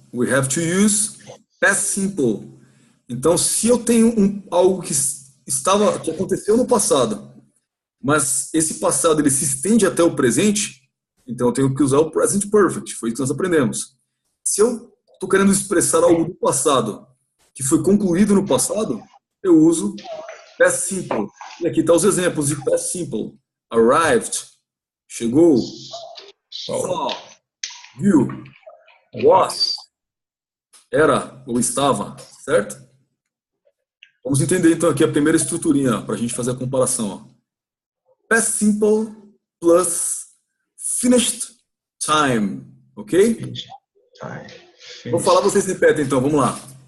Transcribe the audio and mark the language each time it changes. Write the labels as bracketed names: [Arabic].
[English] We have to use past simple. [Portuguese] Então, se eu tenho algo que aconteceu no passado, mas esse passado ele se estende até o presente, então eu tenho que usar o present perfect. Foi isso que nós aprendemos. Se eu estou querendo expressar algo do passado que foi concluído no passado, eu uso past simple. E aqui estão os exemplos de past simple. Arrived, chegou, saw, viu, Was, era ou estava, certo? Vamos entender então aqui a primeira estruturinha para a gente fazer a comparação. Ó. [English] Past simple plus finished time, ok? [Portuguese] Vou falar, vocês repetem então, vamos lá.